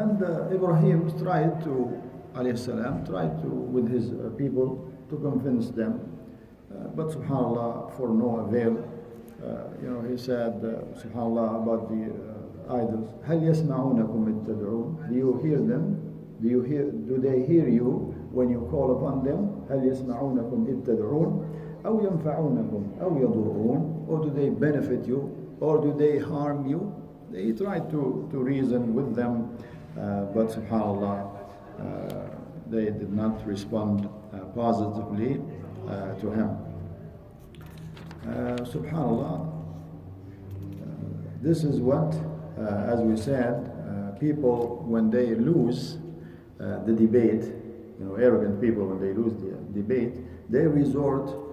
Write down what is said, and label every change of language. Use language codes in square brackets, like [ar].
[en] And Ibrahim tried to, alayhi salam, with his people to convince them. But subhanallah, for no avail. He said, subhanallah, about the idols. [ar] هل يسمعونكم إذ تدعون? [en] Do you hear them? Do they hear you when you call upon them? [ar] هل يسمعونكم إذ تدعون؟ أو ينفعونكم أو يضرون? [en] Or do they benefit you? Or do they harm you? He tried to reason with them, but subhanallah, they did not respond positively to him. Subhanallah, this is what, as we said, people when they lose the debate, arrogant people when they lose the debate, they resort